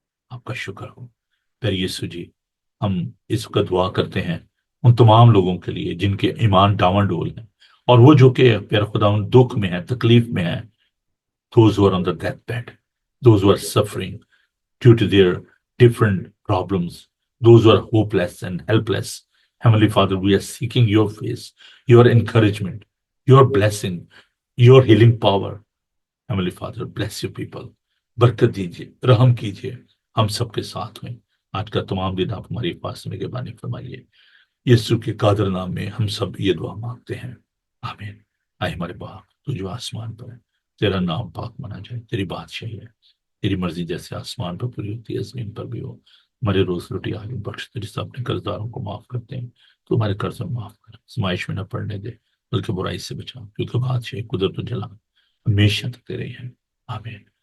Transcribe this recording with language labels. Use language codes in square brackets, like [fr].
[ur] آپ کا شکر ہو پھر یسوع جی۔ ہم اس وقت دعا کرتے ہیں ان تمام لوگوں کے لیے جن کے ایمان ڈاواں ڈول ہیں، اور وہ جو کہ پیارا خدا ان دکھ میں ہیں، تکلیف میں ہیں۔ [en] those who are on the deathbed, those who are suffering due to their different problems, those who are hopeless and helpless. Heavenly Father, we are seeking your face, your encouragement, your blessing, your healing power. Heavenly Father, bless your people. [ur] برکت دیجیے، رحم کیجیے، ہم سب کے ساتھ ہوئیں۔ آج کا تمام دن آپ ہماری حفاظت میں نگہبانی فرمائیے۔ یسوع کے قادر نام میں ہم سب یہ دعا مانگتے ہیں، آمین۔ آئے ہمارے باپ تو جو آسمان پر ہے، تیرا نام پاک مانا جائے، تیری بادشاہی ہے، تیری مرضی جیسے آسمان پر پوری ہوتی ہے زمین پر بھی ہو۔ ہمارے روز روٹی آج بخش دے، جس اپنے قرضداروں کو معاف کرتے ہیں تو ہمارے قرض معاف کر، آزمائش میں نہ پڑنے دے بلکہ برائی سے بچا، کیونکہ بادشاہی، قدرت و جلال ہمیشہ تک تیرے ہیں، آمین۔